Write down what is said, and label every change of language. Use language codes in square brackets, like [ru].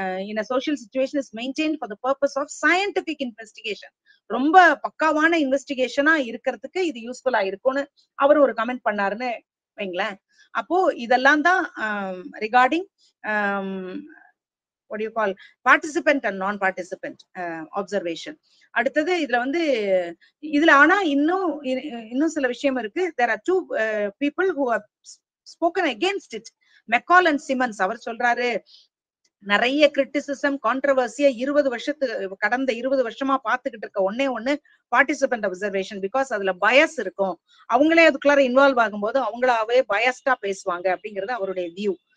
[en] In social situation is maintain for the purpose of scientific investigation. [ta] ரொம்ப பக்காவான இன்வெஸ்டிகேஷனா இருக்கிறதுக்கு இது யூஸ்ஃபுல்லா இருக்கும்னு அவர் ஒரு கமெண்ட் பண்ணாருன்னு வைங்களேன். அப்போ இதெல்லாம் தான் [en] Regarding what do you call participant and non-participant observation. [ta] அடுத்தது இதுல வந்து இதுல ஆனா இன்னும் சில விஷயம் இருக்கு. [en] there are two people who have spoken against it. [ta] மெக்கால் and Siemens அவர் சொல்றாரு நிறைய கிரிட்டிசிசம் கான்ட்ரவர்சியா கடந்த 20 வருஷமா பாத்துக்கிட்டு இருக்க ஒண்ணு பார்ட்டிசிபென்ட் அப்சர்வேஷன். பிகாஸ் அதுல பயஸ் இருக்கும், அவங்களே அதுக்குள்ளார இன்வால்வ் ஆகும்போது அவங்களாவே பயஸ்டா பேசுவாங்க அப்படிங்கிறது அவருடைய வியூ.